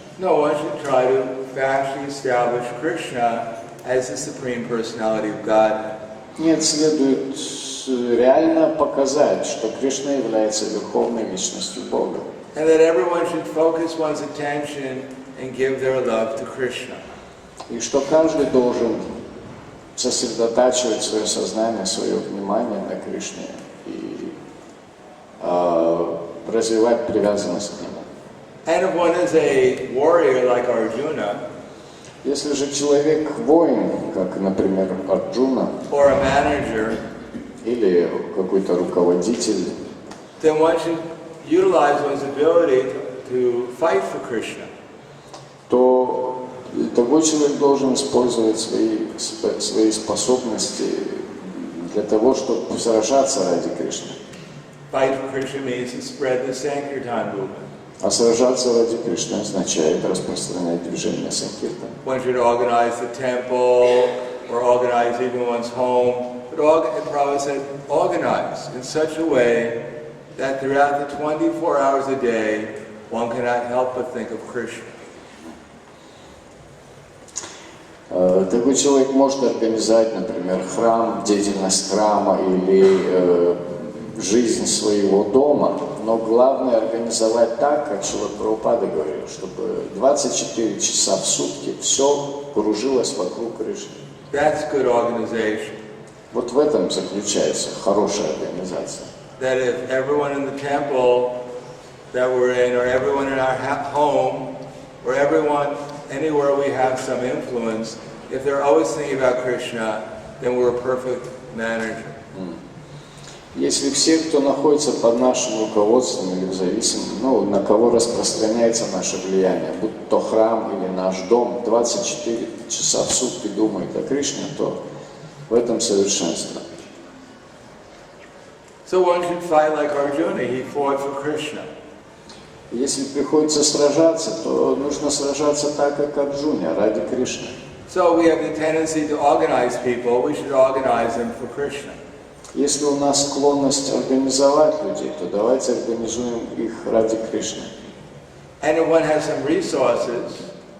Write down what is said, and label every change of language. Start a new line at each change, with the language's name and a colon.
English: No, one should try to actually establish Krishna as the Supreme Personality of God.
Russian: Нет, следует реально показать, что Кришна является Верховной Личностью Бога.
English: And that everyone should focus one's attention and give their love to Krishna.
Russian: И что каждый должен сосредотачивать свое сознание, свое внимание на Кришне и развивать привязанность к Нему.
English: And if one is a warrior like Arjuna,
Russian: Если же человек воин, как, например, Арджуна,
English: or a manager,
Russian: или какой-то руководитель,
English: then one should utilize one's ability to fight for Krishna.
Russian: то такой человек должен использовать свои способности для того, чтобы сражаться ради Кришны.
English: Fight for Krishna means to spread the Sankirtan movement.
Russian: А сражаться ради Кришны означает распространять движение Санкиртан.
English: One should organize the temple or organize even one's home. But Prabhupada said, organize in such a way that throughout the 24 hours a day, one cannot help but think of Krishna.
Russian: Такой человек может организовать, например, храм, деятельность храма или жизнь своего дома, но главное организовать так, как Шрила Прабхупада говорил, чтобы 24 часа в сутки все кружилось вокруг Кришны.
English: That's good organization.
Russian: Вот в этом заключается хорошая организация.
English: That if everyone in the temple that we're in, or everyone in our home, or everyone anywhere we have some influence, if they're always thinking about Krishna, then we're a perfect manager.
Russian: Если все, кто находится под нашим руководством или в зависимости, на кого распространяется наше влияние, будь то храм или наш дом, 24 часа в сутки думают о Кришне, то в этом совершенство.
English: So one should fight like Arjuna, he fought for Krishna.
Russian: Если приходится сражаться, то нужно сражаться так, как Арджуна, ради Кришны.
English: So we have the tendency to organize people, we should organize them for Krishna.
Russian: Если у нас склонность организовать людей, то давайте организуем их ради Кришны.
English: And if one has some resources,